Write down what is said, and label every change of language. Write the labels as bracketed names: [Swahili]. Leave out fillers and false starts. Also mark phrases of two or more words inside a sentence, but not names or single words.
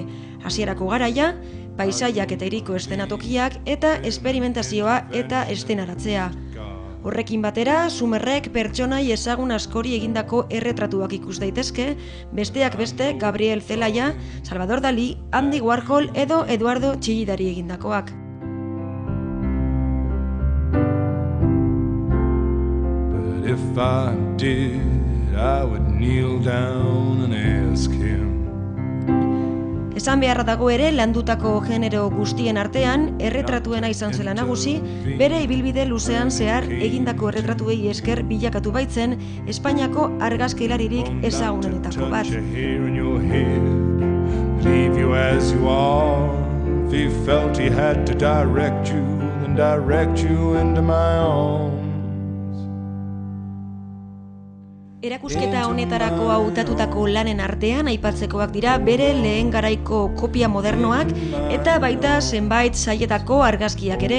[Basque] Hasierako garaia, paisaiak eta hiriko eszenatokiak eta esperimentazioa eta eszenaratzea. Horrekin batera, Sumerrek pertsonai ezagun askori egindako erretratuak ikus daitezke, besteak beste Gabriel Zelaya, Salvador Dalí, Andy Warhol edo Eduardo Chillidari egindakoak. [English] But if I did, I would kneel down and ask him. [Basque] Esan beharra dago ere, landutako genero guztien artean, erretratuena izan zela nagusi, bere ibilbide luzean zehar egindako erretratuei esker bilakatu baitzen, Espainiako argazkilaririk ezagunenetako bat. Erakusketa honetarako hautatutako lanen artean aipatzekoak dira bere lehen garaiko kopia modernoak eta baita zenbait sailetako argazkiak ere.